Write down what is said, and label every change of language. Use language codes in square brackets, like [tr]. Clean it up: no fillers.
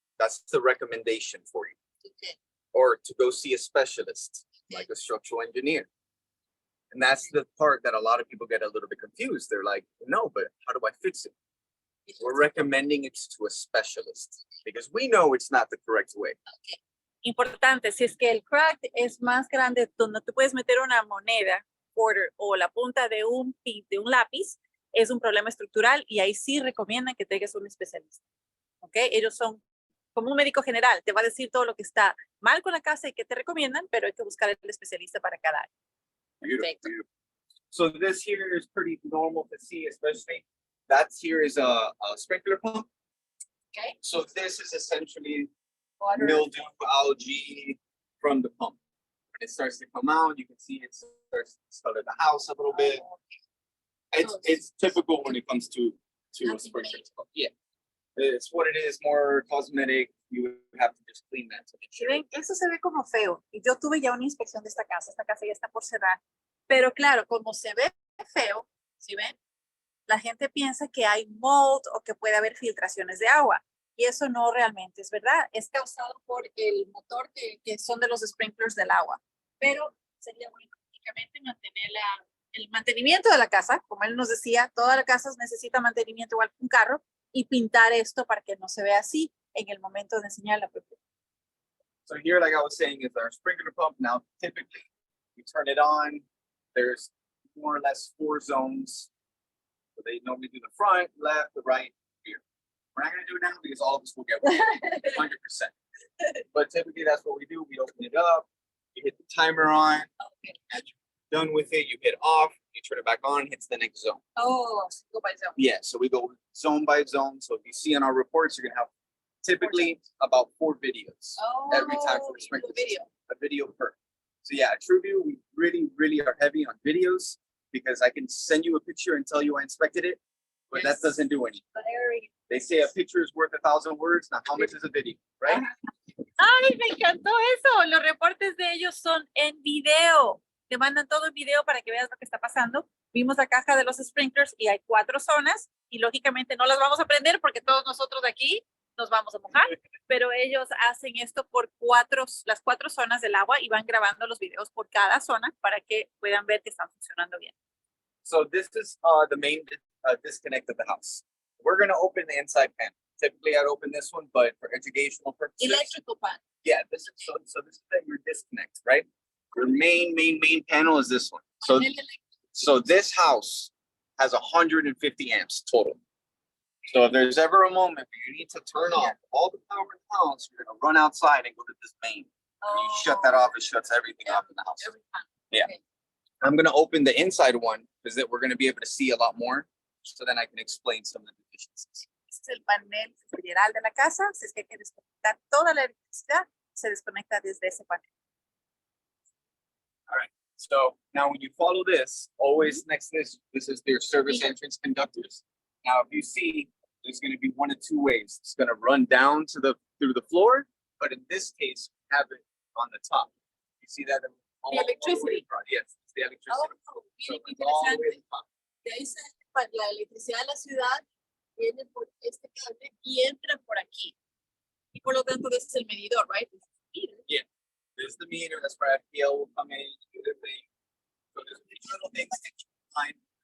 [en] That's the recommendation for you. Okay. Or to go see a specialist, like a structural engineer. And that's the part that a lot of people get a little bit confused. They're like, no, but how do I fix it? We're recommending it to a specialist because we know it's not the correct way. [es] Importante, si es que el crack es más grande, donde tú puedes meter una moneda, quarter, o la punta de un lápiz, es un problema estructural y ahí sí recomiendan que tengas un especialista. ¿Ok? Ellos son como un médico general, te va a decir todo lo que está mal con la casa y que te recomiendan, pero hay que buscar el especialista para cada área. [en] Beautiful, [es] Perfecto. [en] beautiful. So this here is pretty normal to see, especially that's here is a sprinkler pump. Okay. So this is essentially Water. mildew, algae from the pump. When it starts to come out, you can see it starts to color the house a little bit. It's typical when it comes to a Nothing sprinkler major. pump. Yeah. It's what it is, more cosmetic. You would have to just clean that to make sure. [es] ¿Ven? Eso se ve como feo. Y yo tuve ya una inspección de esta casa ya está por cerrar. Pero claro, como se ve feo, ¿sí ven? La gente piensa que hay mold o que puede haber filtraciones de agua. Y eso no realmente es verdad. Es causado por el motor que son de los sprinklers del agua. Pero sería bueno únicamente mantener el mantenimiento de la casa. Como él nos decía, toda la casa necesita mantenimiento igual que un carro. Y pintar esto para que no se vea así en el momento de enseñar la propiedad. [en] So here, like I was saying, is our sprinkler pump. Now, typically, you turn it on. There's more or less 4 zones. So they normally do the front, left, the right, rear. We're not gonna do it now because all of us will get 100%. But typically, that's what we do. We open it up. You hit the timer on. Okay. And done with it, you hit off, you turn it back on, hits the next zone. Oh, go by zone. Yeah, so we go zone by zone. So if you see on our reports, you're gonna have typically about 4 videos. Every time for the sprinkler video. A video per. So yeah, at TrueView, we really are heavy on videos because I can send you a picture and tell you I inspected it, but that Yes. doesn't do anything. Very. They say a picture is worth 1,000 words. Now, how much is a video, right? [es] Ay, me encantó eso. Los reportes de ellos son en video. Te mandan todo en video para que veas lo que está pasando. Vimos la caja de los sprinklers y hay 4 zonas y lógicamente no las vamos a prender porque todos nosotros de aquí nos vamos a mojar, pero ellos hacen esto por las 4 zonas del agua y van grabando los videos por cada zona para que puedan ver que están funcionando bien. [en] So this is the main disconnect of the house. We're gonna open the inside panel. Typically, I'd open this one, but for educational purposes, Electrical pan. yeah, this is so this is your disconnect, right? Your main panel is this one. So this house has 150 amps total. So if there's ever a moment where you need to turn off all the power in the house, you're gonna run outside and go to this main. When you shut that off, it shuts everything off in the house. Every time. Yeah. Okay. I'm gonna open the inside one because that we're gonna be able to see a lot more. So then I can explain some of the deficiencies. [es] Este es el panel general de la casa. Si es que hay que desconectar toda la electricidad, se desconecta desde ese panel. [en] So now when you follow this, always next to this is their service entrance conductors. Now, if you see, there's gonna be 1 of 2 ways. It's gonna run down to through the floor, but in this case, we have it on the top. You see that? All the way electricity. across. Yes, it's the electricity. So [es] Miren qué [en] it's all the way [es] interesante. [en] to the top. [es] De ahí sale la electricidad de la ciudad, viene por este cable y entra por aquí. Y por lo tanto, ese es el medidor, [en] right? This is the meter, that's where FPL will come in, do their thing. So there's little things that you find.